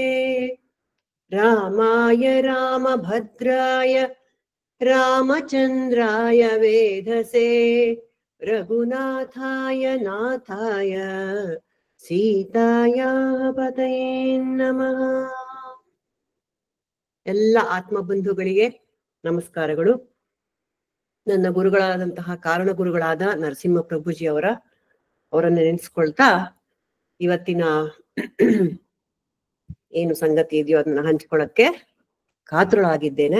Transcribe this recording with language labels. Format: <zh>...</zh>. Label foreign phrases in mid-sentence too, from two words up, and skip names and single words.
<sa>रामाय रामभद्राय रामचन्द्राय वेधसे रघुनाथाय नाथाय सीताया पतये नमः।</sa> <kn>ಎಲ್ಲ ಆತ್ಮಬಂಧುಗಳಿಗೆ ನಮಸ್ಕಾರಗಳು. ನನ್ನ ಗುರುಗಳಾದಂತಹ ಕಾರಣ ಗುರುಗಳಾದ ನರಸಿಂಹ ಪ್ರಭುಜಿ ಅವರನ್ನು ನೆನೆಸ್ಕೊಳ್ತಾ ಇವತ್ತಿನ ಏನು ಸಂಗತಿ ಇದೆಯೋ ಅದನ್ನ ಹಂಚ್ಕೊಳ್ಳಕ್ಕೆ ಕಾತುರಳಾಗಿದ್ದೇನೆ.</kn>